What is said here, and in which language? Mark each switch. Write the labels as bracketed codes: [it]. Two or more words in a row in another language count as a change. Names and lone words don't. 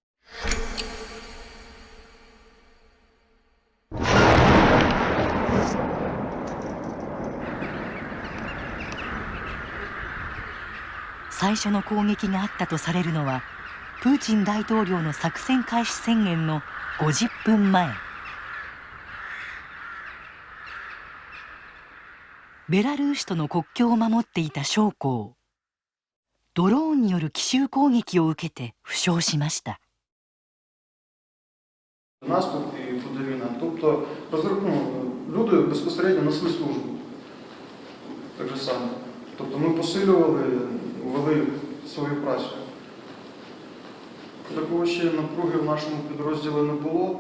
[ja] 最初の攻撃があったとされるのはプーチン大統領の作戦開始宣言の50分前。ベラルーシとの国境を守っていた将校、ドローンによる奇襲攻撃を受けて負傷しました。 [uk] Наступ і буде війна. Тобто люди безпосередньо несли службу. Так же само. Тобто ми посилювали, вели свою працю. Такого ще напруги в нашому підрозділі не було.